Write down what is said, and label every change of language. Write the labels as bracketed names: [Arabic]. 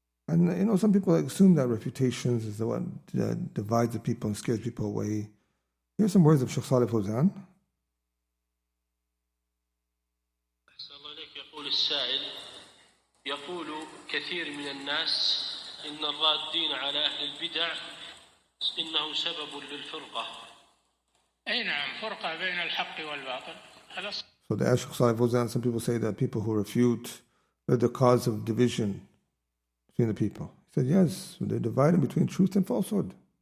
[English] And some people assume that reputations is the one that divides the people and scares people away. Here's some words of Shaykh Salih Fawzan. [Arabic] يقول السائل يقول كثير من الناس إن الرادين على أهل البدع إنه سبب للفرقة. أي نعم فرقة بين الحق والباطل. [English] So the Shaykh Salih Fawzan, some people say that people who refute are the cause of division between the people. He said, yes, they're divided between truth and falsehood.